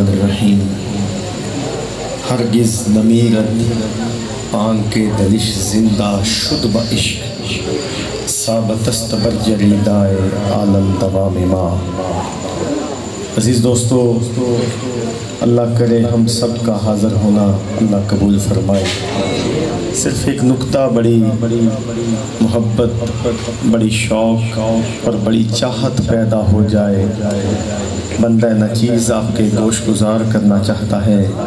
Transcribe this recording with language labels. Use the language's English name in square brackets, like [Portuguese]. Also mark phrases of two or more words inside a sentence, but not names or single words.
[Persian] الرحیم ہرگز نمیرد آنکھ دلش زندہ شد با عشق ثابتست بر جریدائے عالم دوام ما۔ [Urdu] عزیز دوستو، اللہ کرے ہم سب کا حاضر ہونا اللہ قبول فرمائے۔ صرف ایک نکتہ، بڑی محبت، بڑی شوق اور بڑی چاہت پیدا ہو جائے، بندہ نچیز آپ کے گوش گزار کرنا چاہتا ہے۔